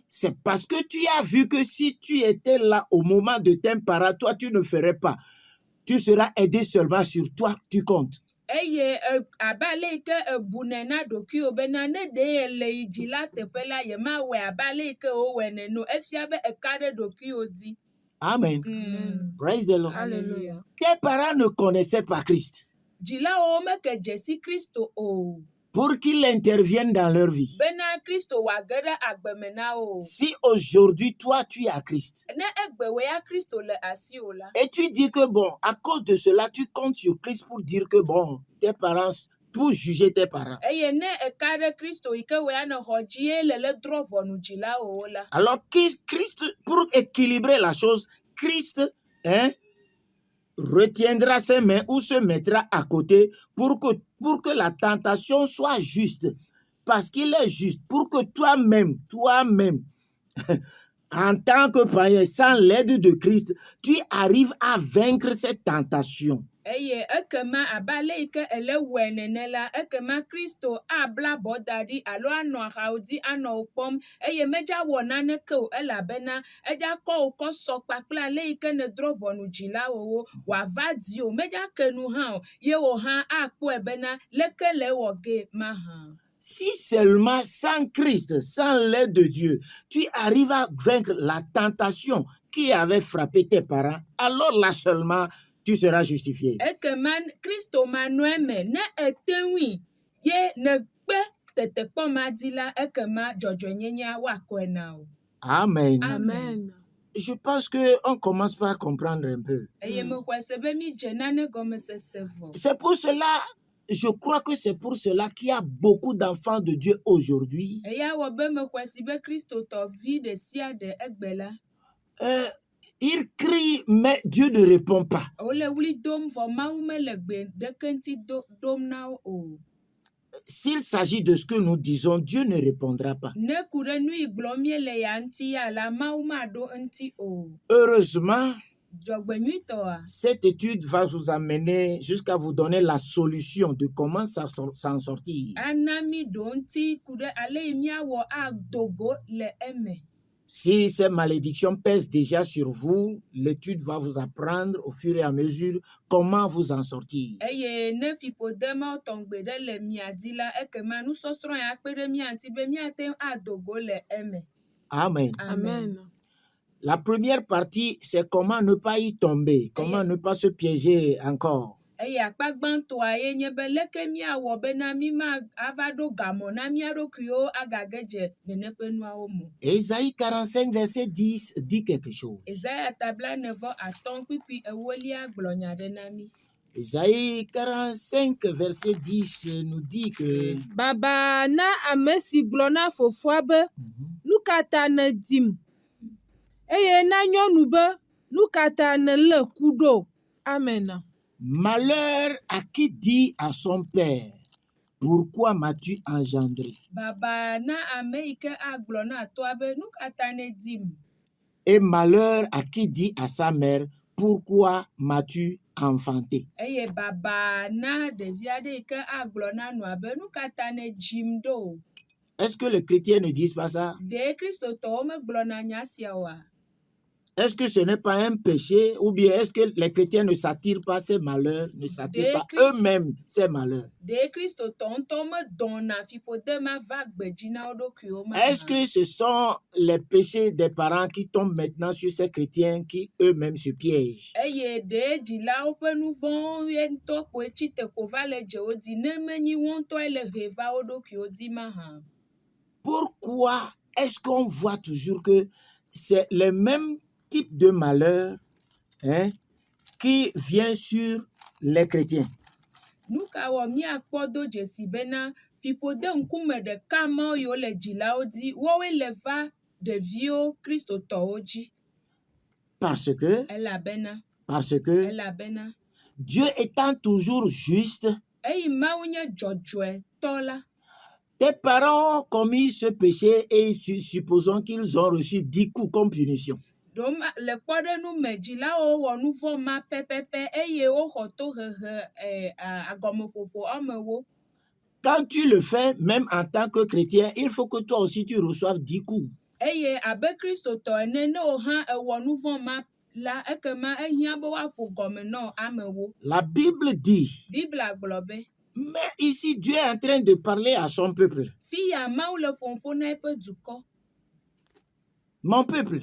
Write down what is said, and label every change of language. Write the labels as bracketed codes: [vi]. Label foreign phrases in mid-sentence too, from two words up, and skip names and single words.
[fr] C'est parce que tu as vu que si tu étais là au moment de tes parents, toi tu ne ferais pas. Tu seras aidé seulement sur toi, tu comptes. [ee] Eye abe ale yi ke ebune na ɖokuiwo bena ne ɖe yele yi dzi la teƒe la yemawɔe abe ale yi ke wowɔe nene o. Efia be eka ɖe ɖokuiwo dzi. [en] Amen. Praise the Lord. [fr] Alléluia. Tes parents ne connaissaient pas Christ [ee] Dzilawo meke dze si Kristo o. [fr] pour qu'il intervienne dans leur vie. [ee] Bena Kristo wòage ɖe agbeme na wo. [fr] Si aujourd'hui, toi, tu es à Christ [ee] Ne egbewoe ya Kristo le asiwò la. [fr] et tu dis que bon, à cause de cela, tu comptes sur Christ pour dire que bon, tes parents, pour juger tes parents. [ee] Eye ne eka ɖe Kristo yi ke wò ya nɔ xɔ dzi ye lele drɔ ʋɔnu dzilawo la. [fr] Alors, Christ, pour équilibrer la chose, Christ retiendra ses mains ou se mettra à côté pour que la tentation soit juste. Parce qu'il est juste. Pour que toi-même, en tant que païen, sans l'aide de Christ, tu arrives à vaincre cette tentation. [ee] Eye ekema abe ale yi ke ele wɔe nene la, ekema Kristo abla abɔ da ɖi alo anɔ axawo dzi anɔ wo kpɔm eye medza wɔ naneke o elabena edza kɔ wo kɔ sɔ kpakple ale yi ke nedrɔ ʋɔnu dzilawowo wòava di o. Medza ke nu hã o ye wò hã akpɔe bena leke le ewɔ ge mahã. [fr] Si seulement sans Christ, sans l'aide de Dieu, tu arrives à vaincre la tentation qui avait frappé tes parents, alors là seulement, tu seras justifié. [ee] Ekema Kristo manɔe me ne ete ŋui ye ne kpe tetekpɔ ma di la ekema dzɔdzɔenyenye woakɔe na wo. Amen. Amen. [fr] Je pense qu'on commence par comprendre un peu. [ee] Eye mexɔe se be mi dze nane gɔmesese vɔ. [fr] C'est pour cela, je crois que c'est pour cela qu'il y a beaucoup d'enfants de Dieu aujourd'hui. [ee] Eya wɔ be mexɔe si be kristotɔvi ɖe sia ɖe egbe la. [fr] Ils crient, mais Dieu ne répond pas. [ee] Wole wli dom vɔ Mawu mele gbe ɖeke ŋuti dom na wo o. [fr] S'il s'agit de ce que nous disons, Dieu ne répondra pas. [ee] Ne ku ɖe nu yi gblɔm miele ya ŋuti ya la, Mawu maɖo eŋuti o. [fr] Heureusement, [ee] Dzɔgbenyuitɔa, [fr] cette étude va vous amener jusqu'à vous donner la solution de comment s'en sortir. [ee] ana mi ɖo ŋuti ku ɖe ale yi miawɔ adogo le eme. [fr] Si ces malédictions pèsent déjà sur vous, l'étude va vous apprendre au fur et à mesure comment vous en sortir. [ee] Eye ne fiƒode mawo tɔŋgbe ɖe le mia dzi la, ekema nusɔsrɔ̃ ya kpe ɖe mia ŋuti be miate ŋu adogo le eme. Amen. Amen. [fr] La première partie, c'est comment ne pas y tomber, comment ne pas se piéger encore. [ee] Eye akpa gbãtɔa ye nye be leke miawɔ bena mi ma ava ɖo gamɔ na mia ɖokuiwo agage dze nene ƒe nuawo me. [fr] Ésaïe 45, verset 10 dit quelque chose. [ee] Ezaya tabla 9:5 kpikpi ewolia gblɔ nya ɖe na mi. [fr] Isaïe 45, verset 10 nous dit que [ee] Baba na ame si gblɔ na fofoa be nu ka ta nèdim eye na nyɔnu be nu ka ta nèlé ku ɖo. Amen. [fr] malheur à qui dit à son père, pourquoi m'as-tu engendré? [ee] Baba na ame yi ke agblɔ na toa be nu ka ta nèdim. [fr] Et malheur à qui dit à sa mère, pourquoi m'as-tu enfanté? [ee] Eye baba na ɖevi aɖe yi ke agblɔ na nɔa be nu ka ta nèdzim ɖo. [fr] Est-ce que les chrétiens ne disent pas ça? [ee] Ɖe kristotɔwo megblɔna nya sia oa? [fr] Est-ce que ce n'est pas un péché ou bien est-ce que les chrétiens ne s'attirent pas ces malheurs, ne s'attirent pas eux-mêmes ces malheurs? [ee] Ɖe kristotɔ ŋutɔ medɔna fiƒode ma va gbedzi na wo ɖokuiwo ma. [fr] Est-ce que ce sont les péchés des parents qui tombent maintenant sur ces chrétiens qui eux-mêmes se piègent? [ee] Eye ɖe dzilawo ƒe nu vɔ̃wo ye ŋutɔ koe tsite ko va le dze wo dzi ne menyi wo ŋutɔe le he va wo ɖokuiwo dzi mahã. [fr] Pourquoi est-ce qu'on voit toujours que c'est le même type de malheur qui vient sur les chrétiens? [ee] Nu ka wɔ míakpɔ do dzesi bena fiƒode ŋkume ɖeka mawo yiwo le dzilawo dzi woawoe le va ɖeviwo kristotɔwo dzi. [fr] Parce que [ee] Elabena [fr] Dieu étant toujours juste, [ee] eyi Mawu nye dzɔdzɔetɔ la, [fr] tes parents ont commis ce péché et supposons qu'ils ont reçu 10 coups comme punition. [ee] ɖom le kpɔɖeŋu me dzilawo wɔ nu vɔ̃ ma pɛpɛpɛ eye woxɔ tohehe agɔmeƒoƒo wɔme ewo. [fr] Quand tu le fais, même en tant que chrétien, il faut que toi aussi tu reçoives 10 coups. [ee] Eye abe kristotɔ ene ne wo hã ewɔ nu vɔ̃ ma la ekema ehiã be woaƒo gɔme na amewo. [fr] La Bible dit, [ee] Bibla gblɔ be, [fr] mais ici Dieu est en train de parler à son peuple. [ee] fiya Mawu le ƒoƒo na eƒe dukɔ. [fr] Mon peuple,